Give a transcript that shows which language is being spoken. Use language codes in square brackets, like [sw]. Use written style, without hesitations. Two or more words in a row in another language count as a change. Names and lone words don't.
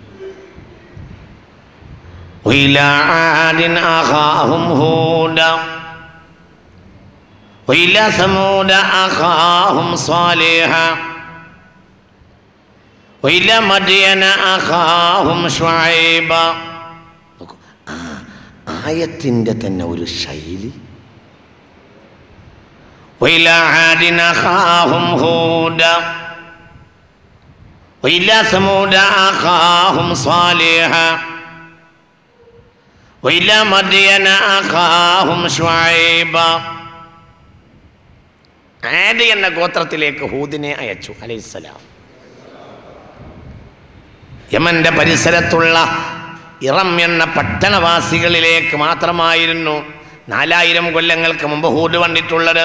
[ar] وإلى عاد أخاهم هودا وإلى ثمود أخاهم صالحا وإلى مدين أخاهم شعيبا. [ml] ആയത്തിൻ്റെ തന്നെ ഒരു ശൈലി. [ar] وإلى عاد أخاهم هودا وإلى ثمود أخاهم صالحا وإلى مدين أخاهم شعيبا. [ml] ആദ് എന്ന ഗോത്രത്തിലേക്ക് ഹൂദിനെ അയച്ചു അലൈഹിസ്സലാം. യമന്റെ പരിസരത്തുള്ള ഇറം എന്ന പട്ടണവാസികളിലേക്ക് മാത്രമായിരുന്നു 4000 കൊല്ലങ്ങൾക്ക് മുമ്പ് ഹൂദ് വന്നിട്ടുള്ളത്.